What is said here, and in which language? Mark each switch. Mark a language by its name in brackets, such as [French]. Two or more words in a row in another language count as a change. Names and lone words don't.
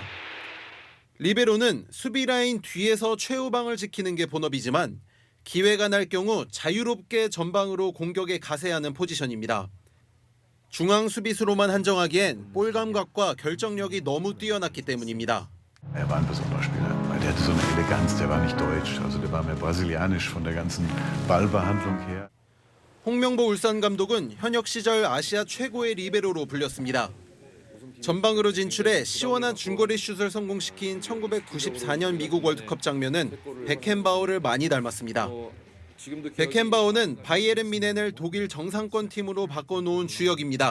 [Korean] 리베로는 수비 라인 뒤에서 최후방을 지키는 게 본업이지만 기회가 날 경우 자유롭게 전방으로 공격에 가세하는 포지션입니다. 중앙 수비수로만 한정하기엔 볼 감각과 결정력이 너무 뛰어났기 때문입니다. [German] Er war ein besonderer Spieler, weil der hatte so eine Eleganz, der war nicht deutsch, also der war mehr brasilianisch von der ganzen Ballbehandlung her. [Korean] 홍명보 울산 감독은 현역 시절 아시아 최고의 리베로로 불렸습니다. 전방으로 진출해 시원한 중거리 슛을 성공시킨 1994년 미국 월드컵 장면은 베켄바워를 많이 닮았습니다. 베켄바워는 바이에른 뮌헨을 독일 정상권 팀으로 바꿔놓은 주역입니다.